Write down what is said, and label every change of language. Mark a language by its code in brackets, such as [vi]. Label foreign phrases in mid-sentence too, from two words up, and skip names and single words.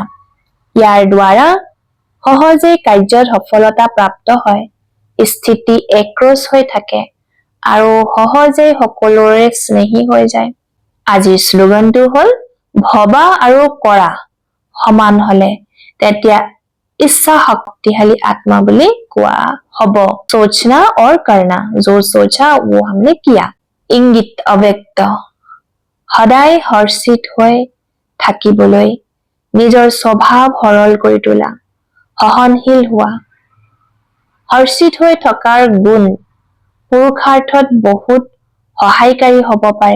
[as] ইয়াৰ দ্বাৰা সহজে কাৰ্যত সফলতা প্ৰাপ্ত হয়, স্থিতি একৰচ হৈ থাকে আৰু সহজে সকলোৰে স্নেহী হৈ যায়। আজিৰ শ্লোগানটো হল ভবা আৰু কৰা সমান হলে তেতিয়া ইচ্ছা শক্তিশালী আত্মা বুলি কোৱা হব। [hi] सोचना और करना, जो सोचा वो हमने किया। [as] ইংগিত অব্যক্ত সদায় হৰ্ষিত হৈ থাকিবলৈ নিজৰ স্বভাৱ সৰল কৰি তোলা, সহনশীল হোৱা। হৰ্ষিত হৈ থকাৰ গুণ পুৰুষাৰ্থত বহুত সহায়কাৰী হব পাৰে।